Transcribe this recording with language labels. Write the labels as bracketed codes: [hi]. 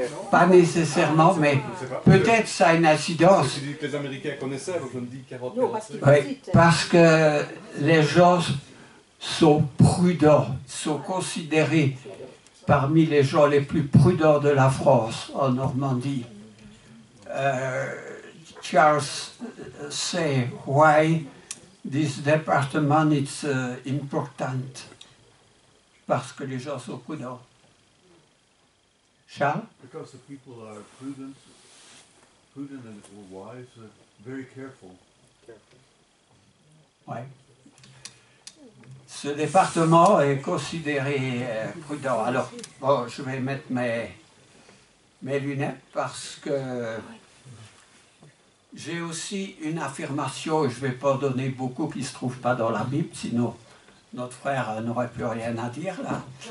[fr] Pas nécessairement, mais peut-être ça a une incidence. C'est celui que les Américains connaissaient, donc je me dis 40-45. Oui, parce que les gens sont prudents, sont considérés parmi les gens les plus prudents de la France, en Normandie. [en] Charles say why this department is important. [fr] Parce que les gens sont prudents. Charles? [en] Because the people are prudent and wise, very careful. [fr] Ouais. Ce département est considéré prudent. Alors, bon, je vais mettre mes lunettes parce que j'ai aussi une affirmation, et je ne vais pas donner beaucoup qui ne se trouve pas dans la Bible, sinon notre frère n'aurait plus rien à dire là.